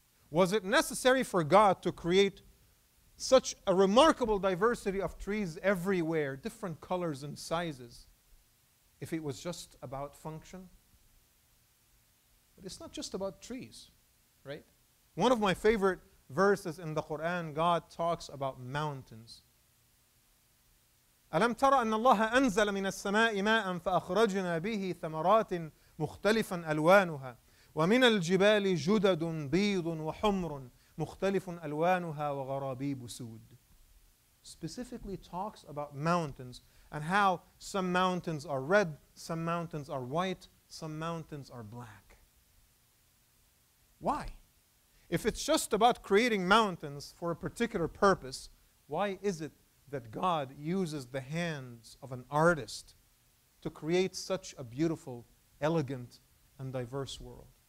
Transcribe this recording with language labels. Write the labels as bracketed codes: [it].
[en] Was it necessary for God to create such a remarkable diversity of trees everywhere, different colors and sizes, if it was just about function? But it's not just about trees, right? One of my favorite verses in the Quran, God talks about mountains. [ar] ألم تر أن الله أنزل من السماء ماء فأخرجنا به ثمرات مختلفا ألوانها ومن الجبال جدد بيض وحمر مختلف ألوانها وغرابيب سود. [en] Specifically talks about mountains and how some mountains are red, some mountains are white, some mountains are black. Why? If it's just about creating mountains for a particular purpose, why is it that God uses the hands of an artist to create such a beautiful, elegant, and diverse world?